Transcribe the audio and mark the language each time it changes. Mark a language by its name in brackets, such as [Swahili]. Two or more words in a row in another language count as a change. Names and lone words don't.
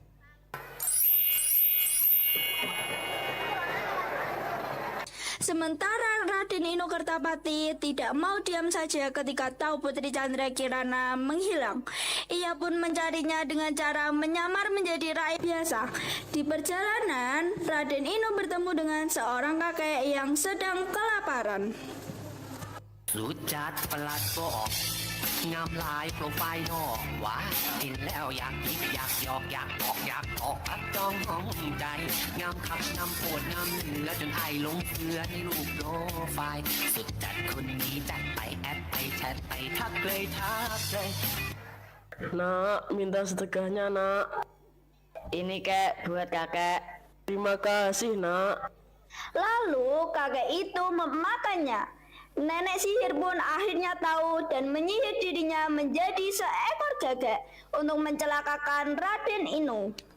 [Indonesian] Sementara Raden Inu Kertapati tidak mau diam saja ketika tahu Putri Chandra Kirana menghilang. Ia pun mencarinya dengan cara menyamar menjadi rakyat biasa. Di perjalanan, Raden Inu bertemu dengan seorang kakek yang sedang kelaparan. [Thai] รู้จักประหลัดบอกงามลายโปรไฟล์นอกหวากินแล้วอยากคิดอยากหยอกอยากบอกอยากออกอัดจองห้องใจงามขับนำโปวดนำเหนือจนไอหลงเสือในรูปโปรไฟล์สุดจัดคนนี้จัดไปแอดไปแชทไปทักเลยทักเลย [Indonesian] Nak, minta sedekahnya nak. Ini kek buat kakek. Terima kasih nak. Lalu kakek itu memakannya. Nenek sihir pun akhirnya tahu dan menyihir dirinya menjadi seekor gagak untuk mencelakakan Raden Inu.